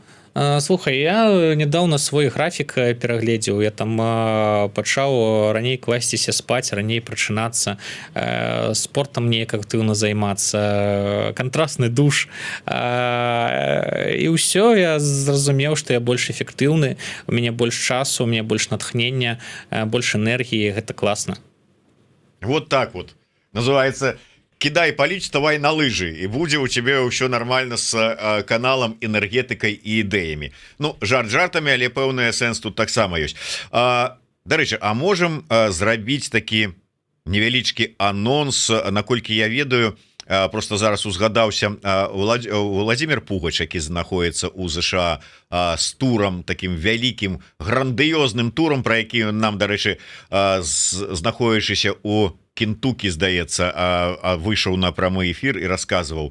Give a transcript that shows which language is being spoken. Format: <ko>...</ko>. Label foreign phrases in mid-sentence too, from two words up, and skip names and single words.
<be>Слухай, я нядаўна свой графік перагледзеў, я там пачаў раней класціся спаць, раней прачынацца, спортам неяк актыўна займацца, кантрасны душ, і ўсё, я зразумеў, што я больш эфектыўны, у мяне больш часу, у мяне больш натхнення, больш энергіі, гэта класна.</be> <ru>Вот так вот, называется...</ru> <be>Кидай паліч, ставай на лыжы, і будзе у цябе ўсё нормально з каналам, энергетыкай і ідэямі. Ну, жарт жартамі, але пэўны сэнс тут таксама ёсць. Дарэчы, а можам зрабіць такі невялічкі анонс, наколькі я ведаю, просто зараз узгадаўся Владимир Пугач, які знаходіцца ў ЗША з турам, такім вялікім грандыёзным турам, пра які нам, дарэчы, знаходзячыся у Кентукі, здаецца, выйшаў на прамы эфір і расказваў.</be>